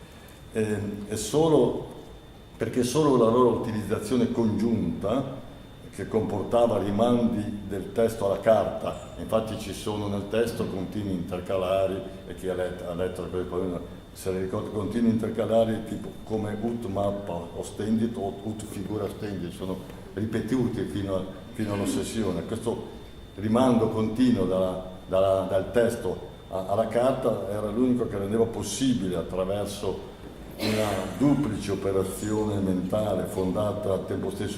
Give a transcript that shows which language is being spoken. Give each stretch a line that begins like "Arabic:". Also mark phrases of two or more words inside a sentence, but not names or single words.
Italian: È solo perché solo la loro utilizzazione congiunta, che comportava rimandi del testo alla carta, infatti ci sono nel testo continui intercalari, e chi ha letto se ne ricorda, continui intercalari tipo come
Latin: ut mappa ostendit
Italian: o
Latin: ut figura ostendit,
Italian: sono ripetuti fino all'ossessione. Questo rimando continuo dal testo alla carta era l'unico che rendeva possibile, attraverso una duplice operazione mentale fondata al tempo stesso